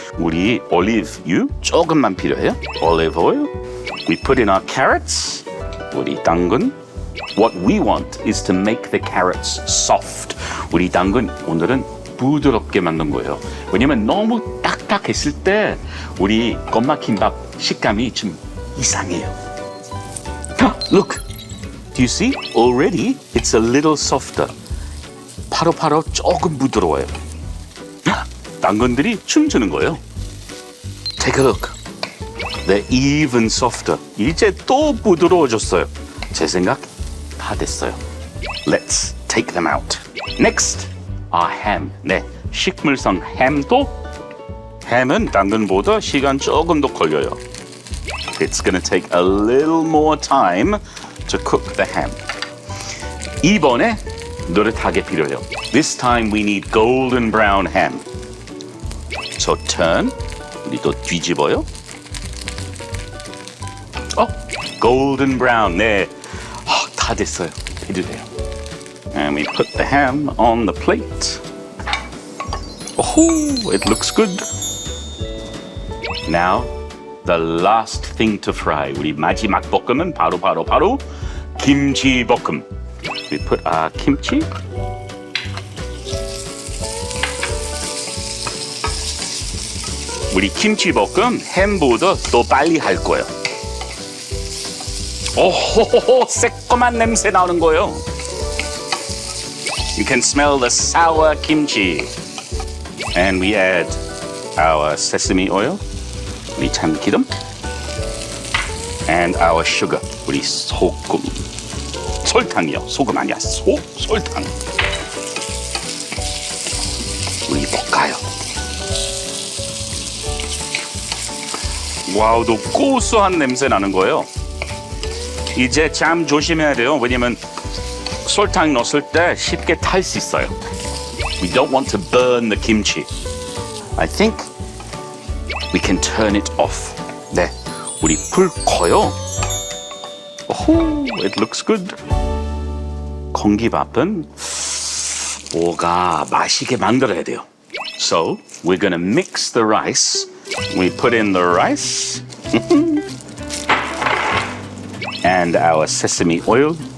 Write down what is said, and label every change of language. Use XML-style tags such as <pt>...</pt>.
<ko>우리 올리브유 조금만 필요해요.</ko> <en>Olive oil. We put in our carrots.</en> <ko>우리 당근.</ko> <en>What we want is to make the carrots soft.</en> <ko>우리 당근 오늘은 부드럽게 만든 거예요. 왜냐면 너무 딱딱했을 때 우리 꼬마 김밥 식감이 좀 이상해요.</ko> <en>Look. Do you see? Already it's a little softer.</en> <ko>바로 조금 부드러워요. 당근들이 춤추는 거예요.</ko> <en>Take a look. They're even softer.</en> <ko>이제 또 부드러워졌어요. 제 생각 다 됐어요.</ko> <en>Let's take them out. Next, our ham.</en> <ko>네, 식물성 햄도 햄은 당근보다 시간 조금 더 걸려요.</ko> <en>It's gonna take a little more time to cook the ham.</en> <ko>이번에 노릇하게 필요해요.</ko> <en>This time we need golden brown ham. So turn.</en> <ko>우리도 뒤집어요.</ko> <en>Golden brown.</en> <ko>네, 다 됐어요. 해도 돼요.</ko> <en>And we put the ham on the plate. Oh, it looks good. Now, the last thing to fry.</en> <ko>우리 마지막 볶음은 바로 김치 볶음.</ko> <en>We put our kimchi.</en> <ko>우리 김치 볶음 햄보다 더 빨리 할 거예요. 오호호호, 새콤한 냄새 나는 거예요.</ko> <en>You can smell the sour kimchi. And we add our sesame oil,</en> <ko>우리 참기름,</ko> <en>and our sugar,</en> <ko>우리 소금. 설탕이요. 소금 아니야. 설탕. 우리 볶아요. 와우, 또 고소한 냄새 나는 거예요. 이제 참 조심해야 돼요. 왜냐면 설탕 넣었을 때 쉽게 탈 수 있어요.</ko> <en>We don't want to burn the kimchi. I think we can turn it off.</en> <ko>네, 우리 불 꺼요.</ko> <en>오호, it looks good.</en> <ko>공기밥은 뭐가 맛있게 만들어야 돼요.</ko> <en>So we're gonna mix the rice. We put in the rice and our sesame oil.</en>